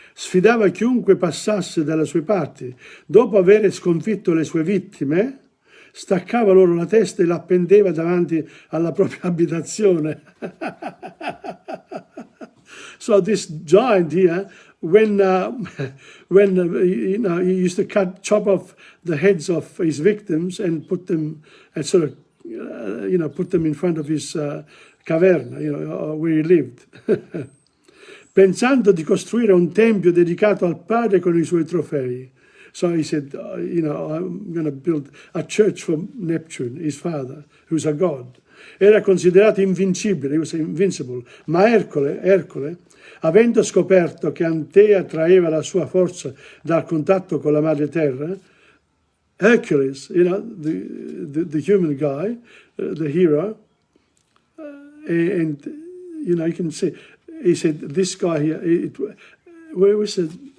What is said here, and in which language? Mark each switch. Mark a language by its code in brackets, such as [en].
[it] Sfidava chiunque passasse dalle sue parti. Dopo aver sconfitto le sue vittime, staccava loro la testa e la appendeva davanti alla propria abitazione. [en] So this giant here, when he used to chop off the heads of his victims and put them and sort of put them in front of his caverna, where he lived. [it] Pensando di costruire un tempio dedicato al padre con i suoi trofei. [en] So he said, I'm going to build a church for Neptune, his father, who's a god. [it] Era considerato invincibile, [en] he was invincible, [it] ma Ercole, avendo scoperto che Antea traeva la sua forza dal contatto con la madre terra, [en] Hercules, the human guy, the hero, and you can see, he said, this guy here, where was it?